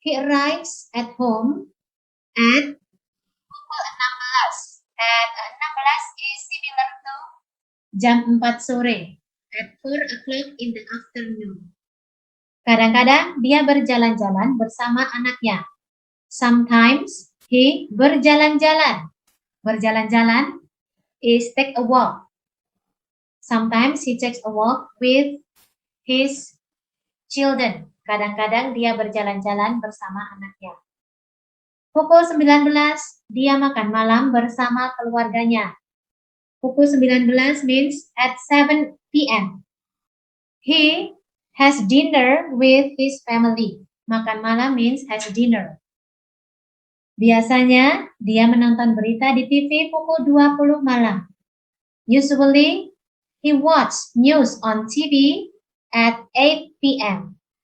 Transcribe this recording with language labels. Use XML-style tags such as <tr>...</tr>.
<en>He arrives at home at pukul 16. At 16 is similar to</en> <id>jam 4 sore.</id> <en>At 4 o'clock in the afternoon.</en> <id>Kadang-kadang dia berjalan-jalan bersama anaknya.</id> <en>Sometimes he berjalan-jalan. Berjalan-jalan is take a walk. Sometimes he takes a walk with his children.</en> <id>Kadang-kadang dia berjalan-jalan bersama anaknya. Pukul 19, dia makan malam bersama keluarganya.</id> <en>Pukul 19 means at 7 p.m. He has dinner with his family.</en> <id>Makan malam</id> <en>means has dinner.</en> <id>Biasanya, dia menonton berita di TV pukul 20 malam.</id> <en>Usually, he watches news on TV at 8 p.m.</en>